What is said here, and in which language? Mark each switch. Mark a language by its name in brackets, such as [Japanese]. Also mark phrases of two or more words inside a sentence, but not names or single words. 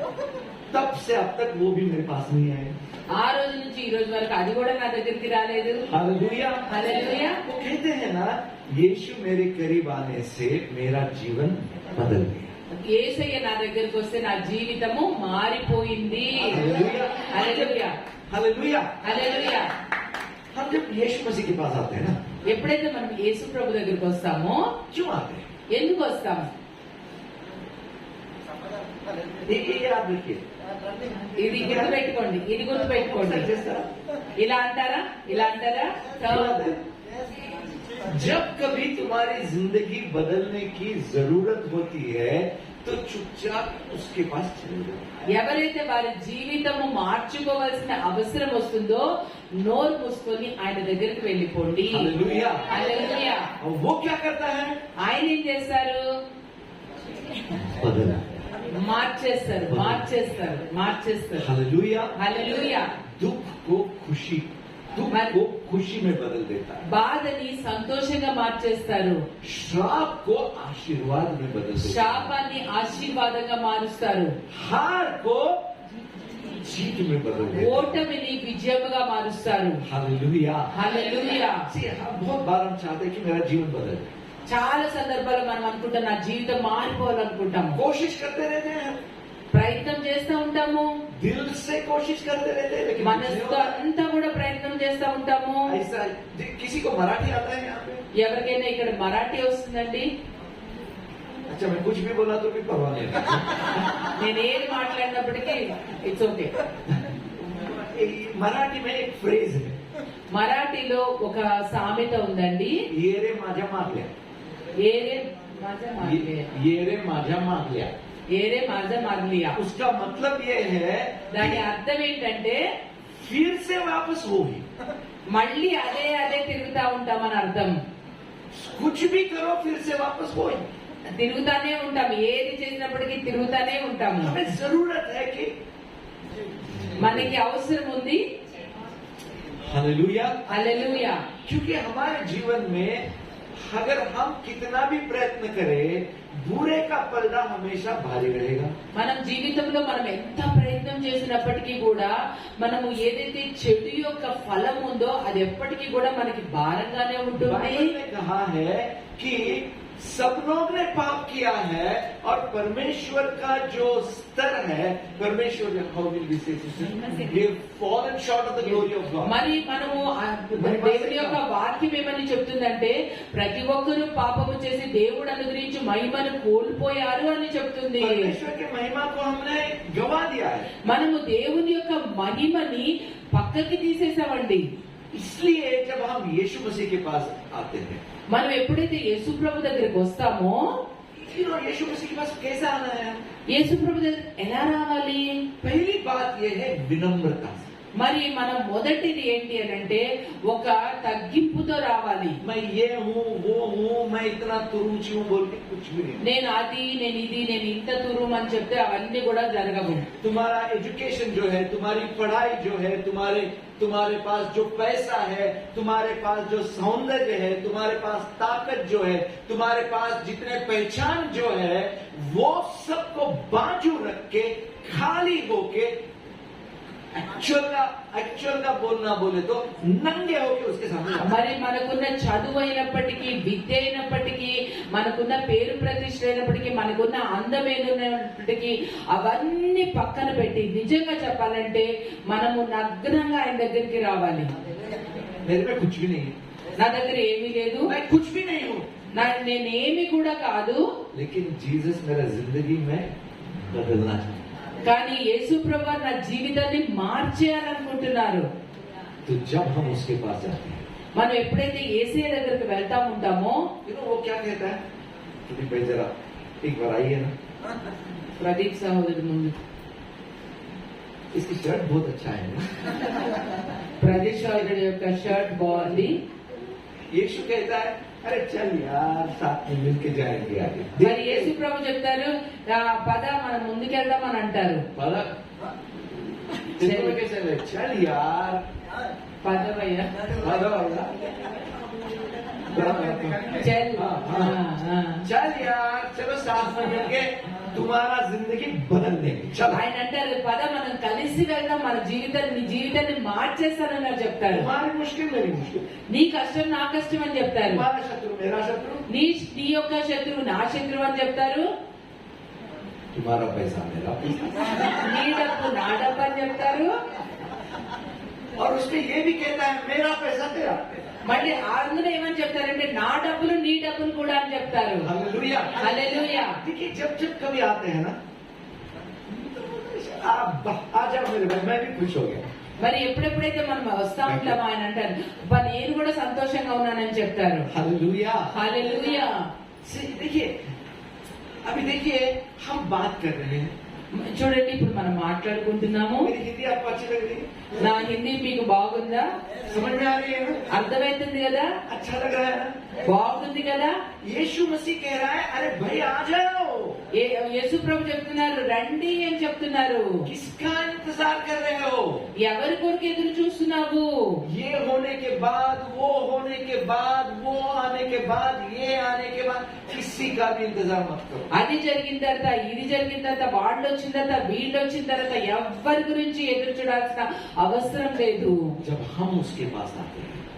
[Hindi] तब से अब तक वो भी मेरे पास नहीं आए। [Telugu] ఆ రోజు నుంచి ఈ రోజు వరకు అది కూడా నా దగ్గరికి రాలేదు. [Hindi] हालेलुया। [Telugu] హల్లెలూయా. [Hindi] वो कहते हैं ना, यीशु मेरे करीब आने से मेरा जीवन बदल गया। [Telugu] యేసయ్య నా దగ్గరికి వస్తే నా జీవితము మారిపోయింది. [Hindi] हालेलुया। [Telugu] హల్లెలూయా. [Hindi] हालेलुया। [Telugu] హల్లెలూయా. [Hindi] हम जब यीशु मसीह के पास आते हैं ना, [Telugu] ఎప్పుడైతే మనం యేసు ప్రభు దగ్గరికి వస్తామో, [Hindi] क्यों आते हैं? [Telugu] ఎందుకు వస్తాము? [Hindi] ये याद रखिए। [Telugu] ఇది గుర్తు పెట్టుకోండి, ఇది గుర్తు పెట్టుకోండి. [Hindi] जैसा [Telugu] ఇలా అంటారా, ఇలా అంటారా? [Hindi] याद है? जब कभी तुम्हारी जिंदगी बदलने की जरूरत होती है तो चुपचाप उसके पास चले जाओ। [Telugu] ఎవరైతే వారి జీవితము మార్చుకోవాల్సిన అవసరం వస్తుందో నోరు మూసుకొని ఆయన దగ్గరికి వెళ్ళిపోండి. [Hindi] हालेलुया। [Telugu] హల్లెలూయా. [Hindi] और वो क्या करता है? [Telugu] ఆయన ఏం చేస్తారు? [Hindi] बदला। [Telugu] మార్చేస్తారు, మార్చేస్తారు, మార్చేస్తారు. [Hindi] हालेलुया। [Telugu] హల్లెలూయా. [Hindi] दुख को खुशी में बदल देता है। [Telugu] బాధని సంతోషంగా మార్చేస్తారు. [Hindi] श्राप को आशीर्वाद में बदल देता है। [Telugu] శాపాన్ని ఆశీర్వాదంగా మారుస్తారు. [Hindi] हार को जीत में बदल देता है। [Telugu] ఓటమిని విజయముగా మారుస్తారు. [Hindi] हालेलुया। [Telugu] హల్లెలూయా. [Hindi] बहुत बार हम चाहते हैं कि मेरा जीवन बदल जाए। [Telugu] చాలా సందర్భాల్లో మనం అనుకుంటాం నా జీవితం మారిపోవాలనుకుంటాము, [Hindi] कोशिश करते रहते हैं, [Telugu] ప్రయత్నం చేస్తూ ఉంటాము, [Hindi] दिल से कोशिश करते रहते हैं, लेकिन कुछ नहीं [Telugu] మనసుతో [Hindi] होता। [Telugu] అంతా కూడా ప్రయత్నం చేస్తూ ఉంటాము. [Hindi] ऐसा किसी को मराठी आता है यहाँ पे? [Telugu] ఎవరికైనా ఇక్కడ మరాఠీ వస్తుందండి? [Hindi] अच्छा, मैं कुछ भी बोला तो भी परवाह नहीं। [Telugu] నేను ఏది మాట్లాడినప్పటికీ [English] it's okay. [Hindi] मराठी में एक फ्रेज है, [Telugu] మరాఠీలో ఒక సామెత ఉందండి, [Marathi] ये रे माझ्या मागल्या, ఏరే माझा मारलिया, ये रे माझ्या मागल्या। ఏరే माझा मारलिया. [Hindi] उसका मतलब ये है [Telugu] దాని అర్థం ఏంటంటే [Hindi] फिर से वापस होगी, [Telugu] మళ్ళీ అదే అదే తిరుగుతా ఉంటామని అర్థం. [Hindi] कुछ भी करो फिर से वापस होगी। [Telugu] తిరుగుతానే ఉంటాం, ఏది చేసినప్పటికీ తిరుగుతానే ఉంటాము. [Hindi] हमें जरूरत है कि [Telugu] మనకి అవసరం ఉంది. [Hindi] हालेलुया, [Telugu] హల్లెలూయా. [Hindi] क्योंकि हमारे जीवन में अगर हम कितना भी प्रयत्न करें, बुरे का पलड़ा हमेशा भारी रहेगा। [Telugu] మనం జీవితంలో మనం ఎంత ప్రయత్నం చేసినప్పటికీ కూడా మనము ఏదైతే చెడు యొక్క ఫలం ఉందో అది ఎప్పటికీ కూడా మనకి భారంగానే ఉంటుంది. [Hindi] बाइबल ने कहा है कि सब लोग ने पाप किया है और परमेश्वर का जो स्तर है, परमेश्वर [English] how will we say this? They've fallen short of the glory of God. [Telugu] మరి మనము దేవుని యొక్క వాక్యం ఏమని చెప్తుందంటే ప్రతి ఒక్కరూ పాపము చేసి దేవుడు అనుగ్రహించి మహిమను కోల్పోయారు అని చెప్తుంది. [Hindi] परमेश्वर की महिमा को हमने गवा दिया है, [Telugu] మనము దేవుని యొక్క మహిమని పక్కకి తీసేసామండి. [Hindi] इसलिए जब हम यीशु मसीह के पास आते हैं, [Telugu] మనం ఎప్పుడైతే యేసు ప్రభు దగ్గరికి వస్తామో, [Hindi] यीशु मसीह के पास कैसे आना है? [Telugu] యేసు ప్రభు దగ్గర ఎలా రావాలి? [Hindi] पहली बात यह है विनम्रता से। [Telugu] మరి మనం మొదటిది ఏంటి అని అంటే ఒక తగ్గింపుతో రావాలి. [Hindi] मैं ये हूँ वो हूँ, मैं इतना तुरुची हूँ बोल के कुछ भी नहीं। [Telugu] నేను అది నేను ఇది నేను ఇంత తురుం అని చెప్తే అవన్నీ కూడా జరగవు. [Hindi] तुम्हारा एजुकेशन जो है, तुम्हारी पढ़ाई जो है, तुम्हारे पास जो पैसा है, तुम्हारे पास जो सौंदर्य है, तुम्हारे पास ताकत जो है, तुम्हारे पास जितने पहचान जो है, वो सबको बाजू रख के खाली होके एक्चुअल का बोलना बोले तो नंगे होके उसके सामने जाओ। [Telugu] మరి మనకున్న చదువు అయినప్పటికీ, విద్య అయినప్పటికీ, మనకున్న పేరు ప్రతిష్ట అయినప్పటికీ, మనకున్న అందమైనప్పటికీ అవన్నీ పక్కన పెట్టి నిజంగా చెప్పాలంటే మనము నగ్నంగా ఆయన దగ్గరికి రావాలి. [Hindi] मेरे में कुछ भी नहीं है, [Telugu] నా దగ్గర ఏమీ లేదు, [Hindi] मैं कुछ भी नहीं हूँ, [Telugu] నేనేమి కూడా కాదు, [Hindi] लेकिन जीसस मेरा जिंदगी में बदलना चाहता है। [Telugu] కానీ యేసు ప్రభు నా జీవితాన్ని మార్చేయాలనుకుంటున్నారు. [Hindi] तो जब हम उसके पास जाते हैं, [Telugu] మనం ఎప్పుడైతే యేసయ్య దగ్గరికి వెళ్తా ఉంటామో, [Hindi] वो क्या कहता है? भाई जरा एक बार आइए ना, [Telugu] ప్రదీప్ సహోదరు ముందు [Hindi] इसकी शर्ट बहुत अच्छा है ना। [Telugu] ప్రదీప్ సహోదరుడు యొక్క షర్ట్ బాగుంది. [Hindi] यीशु कहता है अरे चल यार साथ में मिलके जाएंगे आगे। [Telugu] మరి యేసు ప్రభు చెప్తారు పద మనం ముందుకెళ్దాం అని అంటారు. [Hindi] चल यार [Telugu] పదవయ్యా చల్ [Hindi] चल यार चलो साथ में मिलके तुम्हारा जिंदगी बदल देंगे। चल [Telugu] ఆయన అంటారు పద మనం కలిసి వెళ్దాం, మన నీ జీవితాన్ని మార్చేస్తానని చెప్తారు. [Hindi] तुम्हारी मुश्किल मेरी मुश्किल, [Telugu] నీ కష్టం నా కష్టం అని చెప్తారు. [Hindi] तुम्हारा शत्रु मेरा शत्रु, [Telugu] నీ యొక్క శత్రువు నా శత్రువు అని చెప్తారు. [Hindi] तुम्हारा पैसा मेरा पैसा, [Telugu] నీ డబ్బు నా డబ్బు అని చెప్తారు. [Hindi] और उसमें ये भी कहता है मेरा पैसा तेरा। [Telugu] మళ్ళీ అందులో ఏమని చెప్తారంటే నా డబ్బులు నీ డబ్బులు కూడా అని చెప్తారు. [Hindi] हालेलुया, [Telugu] హల్లెలూయా. [Hindi] देखिए जब कभी आते हैं ना, आप आ जाओ मेरे भाई, मैं भी खुश हो गया। [Telugu] మరి ఎప్పుడెప్పుడైతే మనం వస్తా ఉంటామో ఆయన అంటారు నేను కూడా సంతోషంగా ఉన్నానని చెప్తారు. [Hindi] हालेलुया, [Telugu] హల్లెలూయా. [Hindi] देखिए अभी देखिए हम बात कर रहे हैं, [Telugu] చూడండి ఇప్పుడు మనం మాట్లాడుకుంటున్నాము. [Hindi] मेरी हिंदी आपको अच्छी लग रही है? [Telugu] నా హిందీ మీకు బాగుందా? [Hindi] समझ में आ रही है ना? [Telugu] అర్థమవుతుంది కదా? [Hindi] अच्छा लग रहा है ना? [Telugu] బాగుంది కదా? [Hindi] यीशु मसीह कह रहा है अरे भाई आ जाओ। [Telugu] యేసు ప్రభు చెప్తున్నారు రండి అని చెప్తున్నారు. [Hindi] किसका इंतजार कर रहे हो? [Telugu] ఎవరి కొరకు ఎదురు చూస్తున్నావు? [Hindi] ये होने के बाद, वो होने के बाद, वो आने के बाद, ये आने के बाद किसी का भी इंतजार मत करो। [Telugu] అది జరిగిన తర్వాత, ఇది జరిగిన తర్వాత, వాళ్ళు వచ్చిన తర్వాత, వీళ్ళు వచ్చిన తర్వాత ఎవ్వరి గురించి ఎదురు చూడాల్సిన అవసరం లేదు. [Hindi] जब हम उसके पास आते हैं,